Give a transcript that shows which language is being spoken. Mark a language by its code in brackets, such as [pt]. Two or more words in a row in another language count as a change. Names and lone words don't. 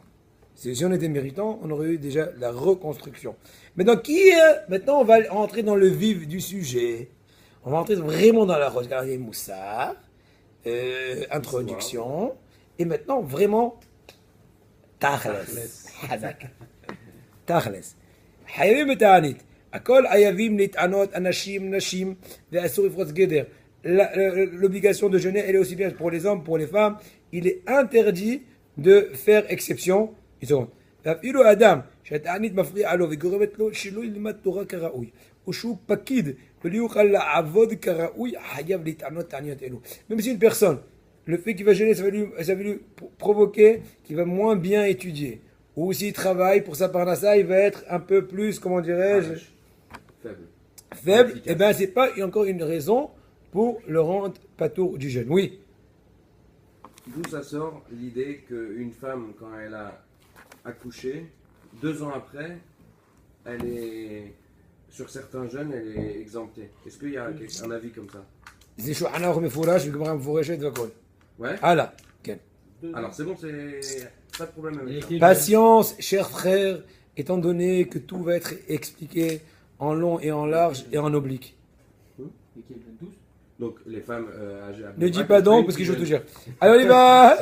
[fr] Si on était méritant, on aurait eu déjà la reconstruction. Maintenant, maintenant, on va rentrer dans le vif du sujet. On va rentrer vraiment dans la regardez Moussard, introduction, et maintenant vraiment Tachles. [he] חזק. תכלס. חייבים בתענית. הכל חייבים להתענות אנשים, נשים, ואסור לפרוץ גדר. [fr] L'obligation de jeûner, elle est aussi bien pour les hommes, pour les femmes. Il est interdit de faire exception. Une seconde. [he] ואפילו האדם שהתענית מפריעה לו וגורמת לו שלא ילמד תורה כראוי, או שהוא פקיד ולא יוכל לעבוד כראוי, חייב להתענות תעניות אלו. [fr] Même si une personne, le fait qu'il va jeûner, ça va lui provoquer qu'il va moins bien étudier. Ou s'il travaille pour sa parnassa, il va être un peu plus, comment dirais-je, faible. Et bien, c'est pas encore une raison pour le rendre patour du jeûne. Oui. D'où ça sort l'idée qu'une femme, quand elle a accouché, 2 ans après, elle est, sur certains jeûnes, elle est exemptée. Est-ce qu'il y a un avis comme ça? [he] זה שולחן ערוך מפורש וגמרא מפורשת והכל. [fr] Ouais. [he] הלאה, כן. [fr] Alors c'est bon, c'est pas de problème avec ça. Patience, chers frères, étant donné que tout va être expliqué en long et en large et en oblique. Donc les femmes âgées. Ne dis pas donc, parce que je veux tout dire. Allez, on y va.